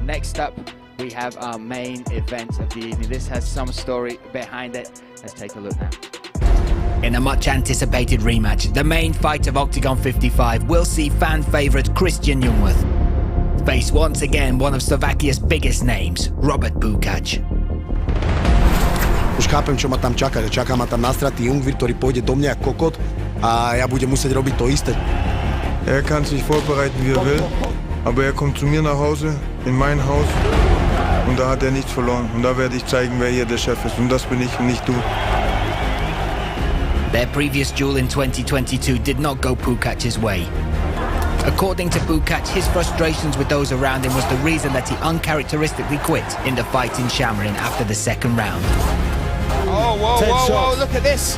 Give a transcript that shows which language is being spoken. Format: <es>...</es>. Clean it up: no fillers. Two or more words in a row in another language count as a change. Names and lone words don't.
<en>Next up, we have our main event of the evening. This has some story behind it. Let's take a look now. In a much anticipated rematch, the main fight of Octagon 55 will see fan favourite Christian Jungwirth face once again one of Slovakia's biggest names, Robert Pukac.</en> <sk>Už chápem, čo ma tam čaká. Čaká ma tam nastratý Jungwirth, ktorý pôjde do mňa ako kokot a ja budem musieť robiť to isté.</sk> <de>Er kann sich vorbereiten, wie er will, aber er kommt zu mir nach Hause, in mein Haus, und da hat er nichts verloren. Und da werde ich zeigen, wer hier der Chef ist. Und das bin ich und nicht du.</de> <en>Their previous duel in 2022 did not go Pukac's way. According to Pukac, his frustrations with those around him was the reason that he uncharacteristically quit in the fight in Shamrin after the second round. Oh, whoa, whoa, whoa, look at this.</en>